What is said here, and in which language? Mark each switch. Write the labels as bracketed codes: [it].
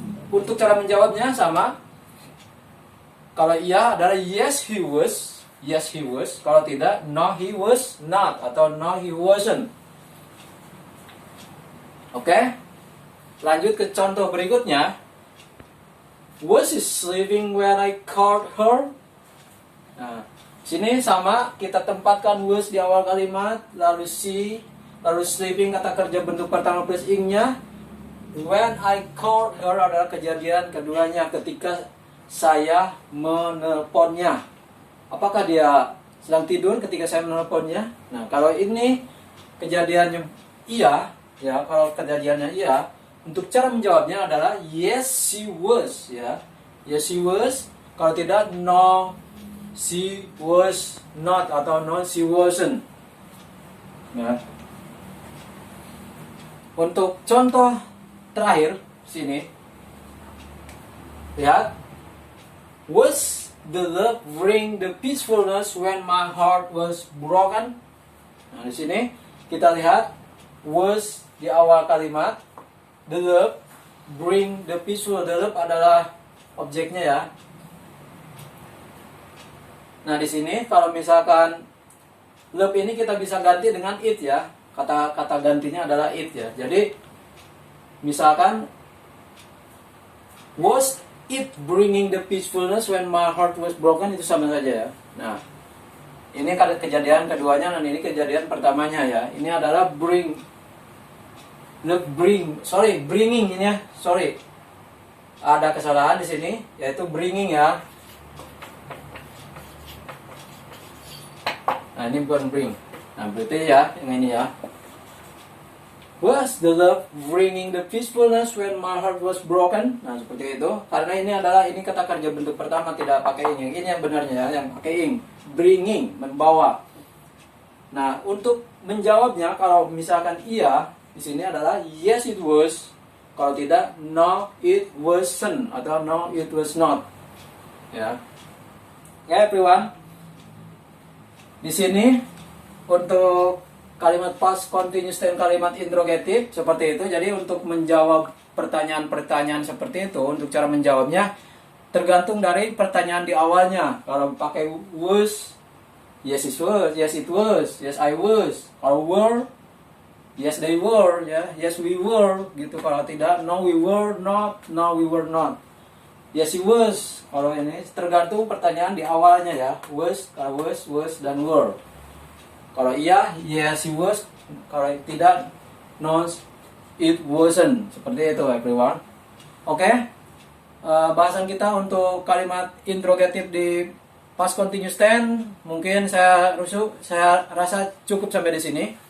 [id] Untuk cara menjawabnya sama. Kalau iya adalah [en] yes he was, yes he was. [id] Kalau tidak, [en] no he was not, [id] atau [en] no he wasn't. Oke? [id] Lanjut ke contoh berikutnya. [en] Was he sleeping when I called her? [id] Nah, sini sama, kita tempatkan was di awal kalimat, lalu she, lalu sleeping kata kerja bentuk pertama plus ing-nya. [en] When I called her [id] adalah kejadian keduanya ketika saya menelponnya. Apakah dia sedang tidur ketika saya menelponnya? Nah, kalau ini kejadiannya iya, ya, kalau kejadiannya iya, untuk cara menjawabnya adalah [en] yes she was [id] ya. [en] Yes she was. [id] Kalau tidak, [en] no she was not, [id] atau [en] no she wasn't. Ya. [id] Untuk contoh terakhir sini, lihat, [en] was the love bring the peacefulness when my heart was broken? [id] Nah, di sini kita lihat was di awal kalimat, [en] the love bring the peaceful, [id] the love adalah objeknya ya. Nah, di sini kalau misalkan love ini kita bisa ganti dengan it ya. Kata gantinya adalah it ya. Jadi misalkan [en] was it bringing the peacefulness when my heart was broken, [id] itu sama saja ya. Nah, ini kejadian keduanya dan ini kejadian pertamanya ya. Ini adalah bringing ini ya. Sorry. Ada kesalahan di sini, yaitu bringing ya. Nah, ini bukan bring. Nah, berarti ya, yang ini ya. [en] Was the love bringing the peacefulness when my heart was broken? [id] Nah, seperti itu. Karena ini kata kerja bentuk pertama, tidak pakai ing. Ini yang benarnya ya, yang pakai ing. Bringing, membawa. Nah, untuk menjawabnya kalau misalkan iya, di sini adalah [en] yes it was. [id] Kalau tidak, [en] no it wasn't, [id] atau [en] no it was not. [id] Ya. [en] Oke, everyone. [id] Di sini untuk kalimat past continuous dan kalimat interrogative seperti itu. Jadi untuk menjawab pertanyaan-pertanyaan seperti itu, untuk cara menjawabnya tergantung dari pertanyaan di awalnya. Kalau pakai [en] was, yes it was, yes it was, yes I was. [id] Kalau [en] were, yes they were, ya, yes we were, [id] gitu. Kalau tidak, [en] no we were not, no we were not. Yes he was. [id] Kalau ini tergantung pertanyaan di awalnya ya. [en] Was, [id] kalau [en] was dan were. [id] Kalau iya, [en] yes he was. [id] Kalau tidak, [en] no it wasn't. [id] Seperti itu [en] everyone. [id] Oke. Bahasan kita untuk kalimat interrogative di past continuous tense mungkin saya rasa cukup sampai di sini.